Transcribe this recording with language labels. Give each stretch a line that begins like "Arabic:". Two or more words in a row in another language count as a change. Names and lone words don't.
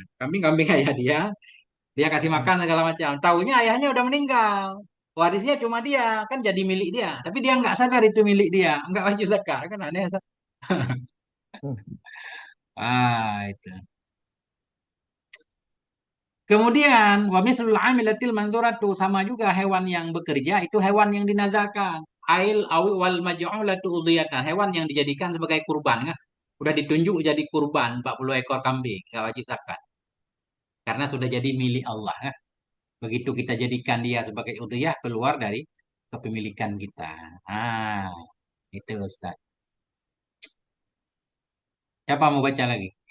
Indonesian: Kambing-kambing ayah dia kasih makan segala macam. Taunya ayahnya udah meninggal. Warisnya cuma dia, kan jadi milik dia. Tapi dia nggak sadar itu milik dia, nggak wajib zakat, kan aneh, Ustaz. Itu. Kemudian
Arabic: ومثل العاملة المنذورة
Indonesian: sama juga hewan yang bekerja itu hewan yang dinazarkan.
Arabic: أي أو والمجعولة أضحية,
Indonesian: hewan yang dijadikan sebagai kurban kan. Udah ditunjuk jadi kurban 40 ekor kambing, enggak wajib zakat. Karena sudah jadi milik Allah kan. Begitu kita jadikan dia sebagai udhiyah keluar dari kepemilikan kita. Ah, itu Ustaz. Siapa mau baca lagi?